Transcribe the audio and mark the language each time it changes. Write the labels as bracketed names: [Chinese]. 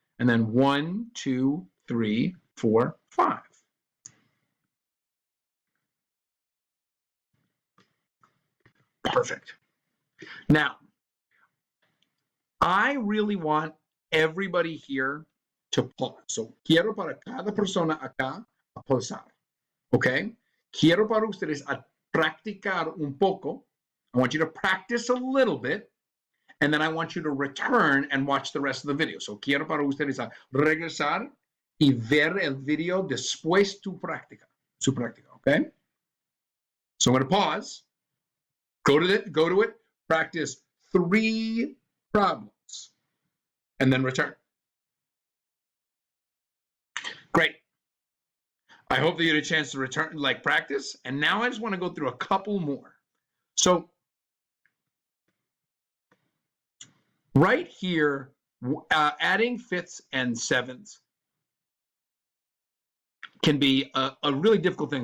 [English] And then 1, 2, 3, 4, 5. Perfect. Now, I really want everybody here to pause. [Spanish] So, quiero para cada persona acá a pausar. Okay? Quiero para ustedes a practicar un poco. [English] I want you to practice a little bit, and then I want you to return and watch the rest of the video. [Spanish] So, quiero para ustedes a regresar y ver el video después su práctica. [English] Okay? So, I'm going to pause. Go to it, practice 3 problems, and then return. Great. I hope that you had a chance to return, practice. And now I just want to go through a couple more. So right here, adding fifths and sevenths can be a really difficult thing.